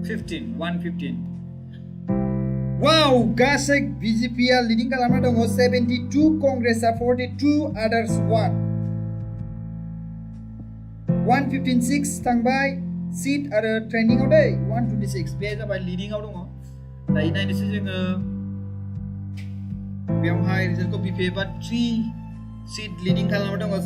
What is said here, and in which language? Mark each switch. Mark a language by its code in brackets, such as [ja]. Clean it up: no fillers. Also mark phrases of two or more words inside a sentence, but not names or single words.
[brx] 115. Wow, गासै BJP leading खालामना दङ 72, Congress 42, others 1. 156 थांबाय seat आरो trending आव दै 126 बे जाबाय leading आव दङ। दायो नायनोसै जोङो बेवहाय रिजाल्टखौ BPA बा 3 [en] seat leading [brx] खालामना दङ।